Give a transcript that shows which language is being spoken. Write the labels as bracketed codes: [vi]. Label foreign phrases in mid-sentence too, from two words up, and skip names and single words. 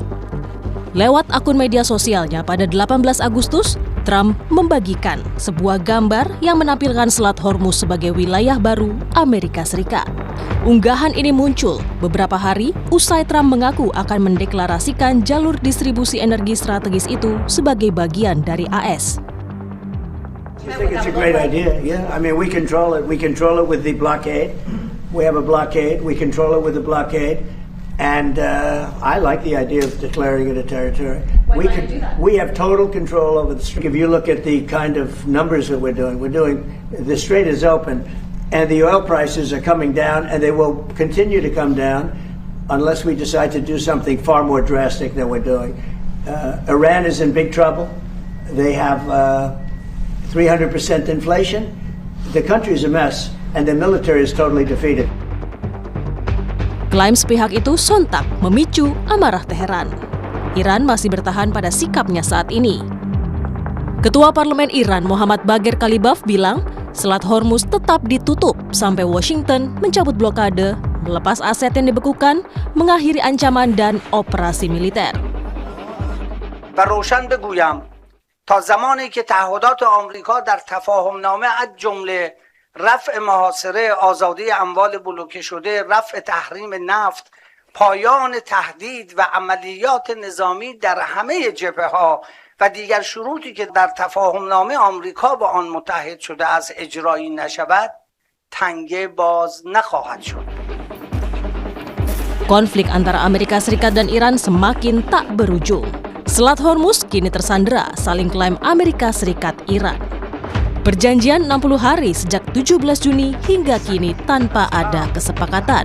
[id] Lewat akun media sosialnya pada 18 Agustus, Trump membagikan sebuah gambar yang menampilkan Selat Hormuz sebagai wilayah baru Amerika Serikat. Unggahan ini muncul beberapa hari usai Trump mengaku akan mendeklarasikan jalur distribusi energi strategis itu sebagai bagian dari AS. [en] I think it's a great idea. Yeah, I mean we control it. We control it with the blockade. We have a blockade. We control it with the blockade. And I like the idea of declaring it a territory. We have total control over the strait. If you look at the kind of numbers that we're doing, the strait is open, and the oil prices are coming down, and they will continue to come down unless we decide to do something far more drastic than we're doing. Iran is in big trouble. They have 300% inflation. The country is a mess, and the military is totally defeated. [id] Klaim sepihak itu sontak memicu amarah Teheran. Iran masih bertahan pada sikapnya saat ini. Ketua Parlemen Iran Mohammad Bagher Ghalibaf bilang Selat Hormuz tetap ditutup sampai Washington mencabut blokade, melepas aset yang dibekukan, mengakhiri ancaman dan operasi militer. [fa] و روشن بگویم تا زمانی که تعهدات آمریکا در تفاهمنامه از جمله رفع محاصره، آزادی اموال بلوکه شده، رفع تحریم نفت، پایان تهدید و عملیات نظامی در همه جبهه‌ها و دیگر شروطی که در تفاهمنامه آمریکا با آن متحد شده است اجرایی نشود، تنگه باز نخواهد شد. [id] Konflik antara Amerika Serikat dan Iran semakin tak berujung. Selat Hormuz kini tersandera saling klaim Amerika Serikat Iran. Perjanjian 60 hari sejak 17 Juni hingga kini tanpa ada kesepakatan.